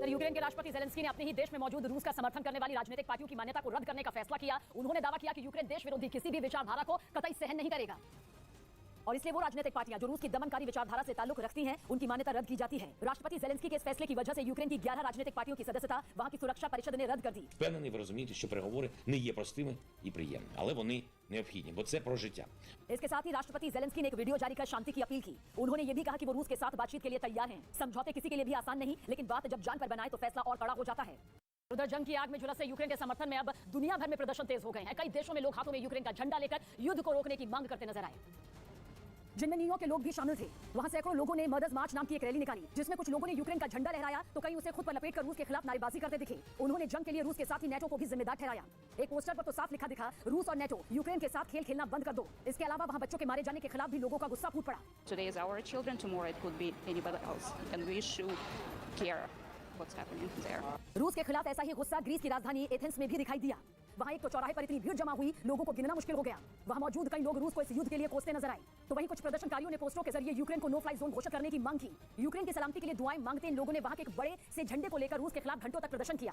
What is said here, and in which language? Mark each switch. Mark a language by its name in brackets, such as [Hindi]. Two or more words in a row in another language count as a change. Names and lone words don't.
[Hindi] यूक्रेन के राष्ट्रपति ज़ेलेंस्की ने अपने ही देश में मौजूद रूस का समर्थन करने वाली राजनीतिक पार्टियों की मान्यता को रद्द करने का फैसला किया। उन्होंने दावा किया कि यूक्रेन देश विरोधी किसी भी विचारधारा को कतई सहन नहीं करेगा और इसलिए वो राजनीतिक पार्टियां जो रूस की दमनकारी विचारधारा से ताल्लुक रखती हैं, उनकी मान्यता रद्द की जाती है। राष्ट्रपति ज़ेलेंस्की के इस फैसले की वजह से यूक्रेन की 11 राजनीतिक पार्टियों की सदस्यता वहां की सुरक्षा परिषद ने रद्द कर दी। [Ukrainian] Впевнений, ви розумієте, що переговори не є простими і приємними, але вони необхідні, бо це про життя. [Hindi] इसके साथ ही राष्ट्रपति ज़ेलेंस्की ने एक वीडियो जारी कर शांति की अपील की। उन्होंने ये भी कहा कि वो रूस के साथ बातचीत के लिए तैयार हैं। समझौते किसी के लिए भी आसान नहीं, लेकिन बात जब जान पर बनाए तो फैसला और कड़ा हो जाता है। उधर जंग की आग में झुलसे यूक्रेन के समर्थन में अब दुनिया भर में प्रदर्शन तेज हो गए हैं। कई देशों में लोग हाथों में यूक्रेन का झंडा लेकर युद्ध को रोकने की मांग करते नजर आए, जिनमें न्यूयॉर्क के लोग भी शामिल थे। वहां सैकड़ों लोगों ने मदर्स मार्च नाम की एक रैली निकाली, जिसमें कुछ लोगों ने यूक्रेन का झंडा लहराया तो कई उसे खुद पर लपेटकर रूस के खिलाफ नारेबाजी करते दिखे। उन्होंने जंग के लिए रूस के साथ ही नेटो को भी जिम्मेदार ठहराया। एक पोस्टर पर तो साफ लिखा दिखा, रूस और नेटो यूक्रेन के साथ खेल खेलना बंद कर दो। इसके अलावा वहां बच्चों के मारे जाने के खिलाफ भी लोगों का गुस्सा फूट पड़ा। [English] Today is our children, tomorrow it could be anybody else, and we should care what's happening there. [Hindi] रूस के खिलाफ ऐसा ही गुस्सा ग्रीस की राजधानी एथेंस में भी दिखाई दिया। वहां एक तो चौराहे पर इतनी भीड़ जमा हुई, लोगों को गिनना मुश्किल हो गया। वहां मौजूद कई लोग रूस को इस युद्ध के लिए कोसते नजर आए। तो वहीं कुछ प्रदर्शनकारियों ने पोस्टरों के जरिए यूक्रेन को [English] no fly zone [Hindi] घोषित करने की मांग की। यूक्रेन की सलामती के लिए दुआएं मांगते इन लोगों ने वहां के एक बड़े से झंडे को लेकर रूस के खिलाफ घंटों तक प्रदर्शन किया।